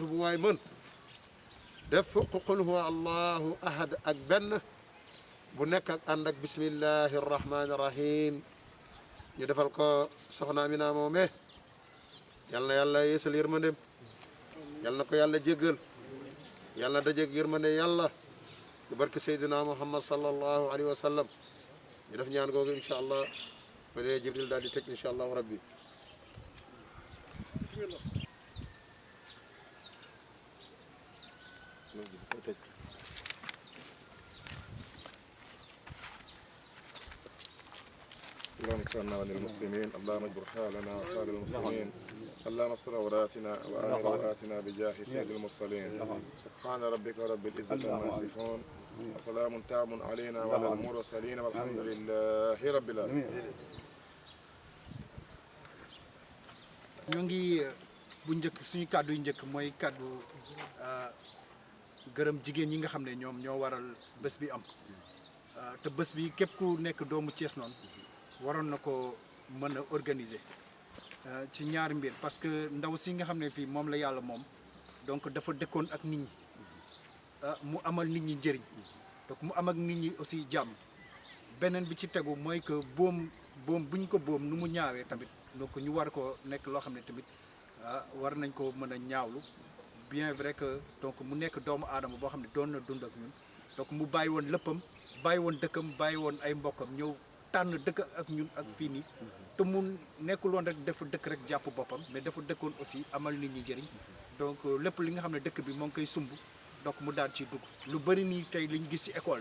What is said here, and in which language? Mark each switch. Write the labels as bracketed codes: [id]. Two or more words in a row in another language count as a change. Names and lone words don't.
[wo] bu waay mën def fukk [ar] قل هو الله أحد [wo] ak benn bu nekk ak ànd ak [ar] بسم الله الرحمن الرحيم [wo] ñu defal ko soxna Amina moome yal na yàlla yeesal yërmandem yal na ko yàlla jéggal yal na dajeeg yërmande yàlla ci barke Seydina Muhammad [ar] صلى الله عليه وسلم [wo] ñu def ñaan googu [ar] إن شاء الله [wo] ko dee Jibril daal di tëj [ar] إن شاء الله ربي. اللهم اكفنا عن المسلمين، اللهم اجبر حالنا وحال المسلمين، اللهم استر عوراتنا وآمن روآتنا بجاه سيد المرسلين. سبحان ربك رب العزة عما يصفون وسلام تام علينا وعلى المرسلين والحمد لله رب العالمين. [wo] ñu ngi bu njëkk suñu kàddu yu njëkk mooy kàddu gërëm jigéen ñi nga xam ne ñoom ñoo waral bés bi am te bés bi képp ku nekk doomu Thiès noonu waroon na ko mën a organiser ci ñaari mbir [fr] parce que [wo] ndaw si nga xam ne fii moom la yàlla moom donc dafa dëkkoon ak nit ñi mu amal nit ñi njëriñ donc mu am ak nit ñi aussi jàmm beneen bi ci tegu mooy que boom buñ ko boom nu mu ñaawee tamit donc ñu war ko nekk loo xam ne tamit war nañ ko mën a ñaawlu [fr] bien vrai que [wo] donc mu nekk doomu aadama boo xam ne doon na dund ak ñun donc mu bàyyi woon léppam bàyyi woon dëkkam bàyyi woon ay mbokkam ñëw tànn dëkk ak ñun ak fii nii te mu nekkul woon rek dafa dëkk rek jàpp boppam mais dafa dëkkoon aussi amal nit ñi njëriñ donc lépp li nga xam ne dëkk bi moo ngi koy sumb donc mu daal ciy dugg lu bëri nii tey li ñu gis ci école